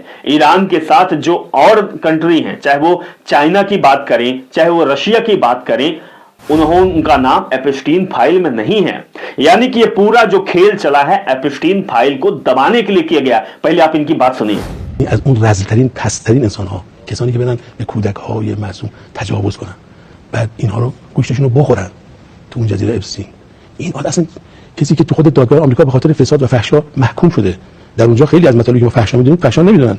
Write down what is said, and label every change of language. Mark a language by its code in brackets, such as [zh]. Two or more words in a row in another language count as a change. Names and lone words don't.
[hi] ईरान के साथ जो और कंट्री हैं, चाहे वो चाइना की बात करें, चाहे वो रशिया की बात करें, उनका नाम एपिस्टीन फाइल में नहीं है। यानी कि ये पूरा जो खेल चला है एपिस्टीन फाइल को दबाने के लिए किया गया। पहले आप इनकी बात सुनिए। [fa] از اون رذل‌ترین پست‌ترین انسان‌ها، کسانی که بدن به کودک‌های معصوم تجاوز کنن، بعد اینها رو گوشتشون رو بخورن تو اون جزیره اپستین. این اصلا کسی که تو خود دادگاه آمریکا به خاطر فساد و فحشا محکوم شده، در اونجا خیلی از مطالبی که ما فحشا می‌دونیم فحشا نمی‌دونن.